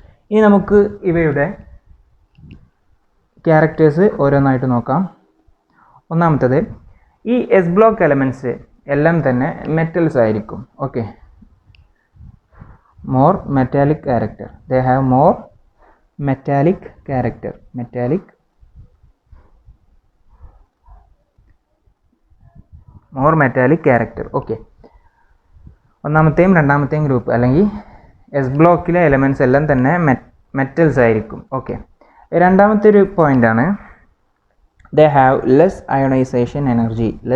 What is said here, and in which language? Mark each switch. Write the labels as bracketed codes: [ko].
[ml] ഇനി നമുക്ക് ഇവയുടെ ക്യാരക്ടേഴ്സ് ഓരോന്നായിട്ട് നോക്കാം. ഒന്നാമത്തത്, ഈ എസ് ബ്ലോക്ക് എലമെൻറ്റ്സ് എല്ലാം തന്നെ മെറ്റൽസ് ആയിരിക്കും. [en] Okay, more metallic character, they have more metallic character, more metallic character. [ml] Okay, ഒന്നാമത്തെയും രണ്ടാമത്തെയും ഗ്രൂപ്പ് അല്ലെങ്കിൽ എസ് ബ്ലോക്കിലെ എലമെൻറ്റ്സ് എല്ലാം തന്നെ മെറ്റൽസ് ആയിരിക്കും. [en] okay, [ml] രണ്ടാമത്തെ ഒരു പോയിൻ്റാണ്, [en] they have less ionization energy.